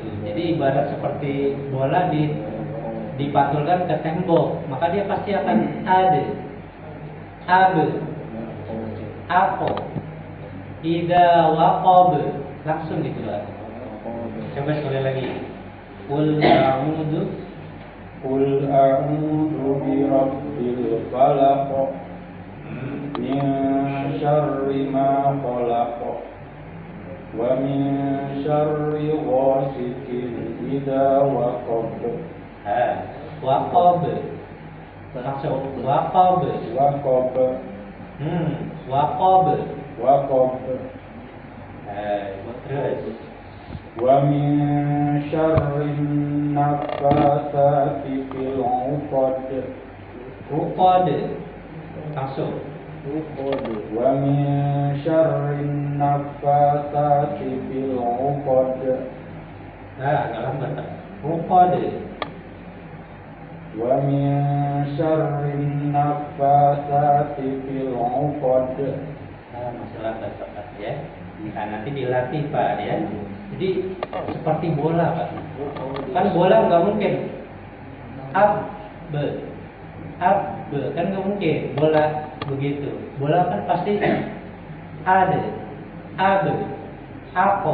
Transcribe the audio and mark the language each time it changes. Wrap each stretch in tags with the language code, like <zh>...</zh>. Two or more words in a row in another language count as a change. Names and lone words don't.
<id>Jadi ibarat seperti bola dipantulkan ke tembok, maka dia pasti akan abe, apo,</id> <ar>إذا وقب,</ar> <id>langsung gitu Pak. Coba sekali lagi.</id> <ar>قل أعوذ برب الفلق من شر ما خلق ومن شر غاسق إذا وقب.</ar> <id>Waqab. Langsung waqab. Waqab. Waqab. Waqab. Terus.</id> <ar>ومن شر النفاثات في العقد.</ar> <id>Uqad. Langsung.</id> <ar>ومن شر النفاثات في العقد.</ar> <id>Agak lambat. Uqad.</id> <ar>ومن شر النفاثات في العقد.</ar> <id>Masih lambat Pak ya. Nah, nanti dilatih Pak ya. Jadi seperti bola Pak. Kan bola nggak mungkin kan nggak mungkin bola begitu. Bola kan pasti ada, aku.</id>